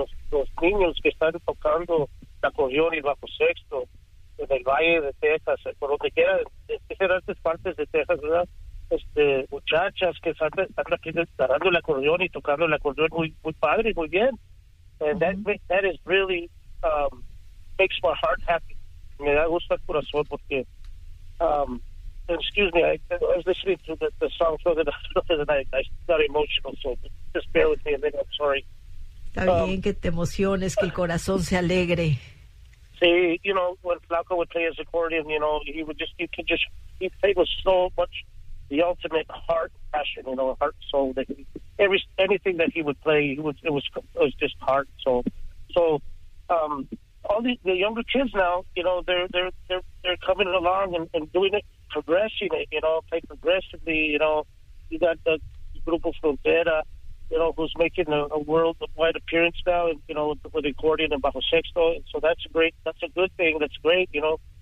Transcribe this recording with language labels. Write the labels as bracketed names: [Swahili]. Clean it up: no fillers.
[Spanish] Los niños que están tocando la acordeón y bajo sexto en el Valle de Texas, por lo que quiera, diferentes partes de Texas, ¿verdad? Muchachas que están aquí dando el acordeón y tocando el acordeón muy, muy padre, muy bien. [English] And that is really makes my heart happy. [Spanish] Me da gusto el corazón porque [English] excuse me, I was listening to the song for the night. I got emotional, so just bear with me a minute, I'm sorry. [Spanish] Está bien que te emociones, que el corazón se alegre. [English] See, you know, when Flaco would play his accordion, you know, he would just, he played with so much, the ultimate heart passion, you know, heart, soul, that he, anything that he would play, it was just heart, soul. So, all the younger kids now, you know, they're coming along and doing it, progressing it, you know, play progressively, you know, you got the Grupo Frontera, you know, who's making a worldwide appearance now, and, you know, with the accordion and bajo sexto. And so that's great. That's a good thing. That's great, you know.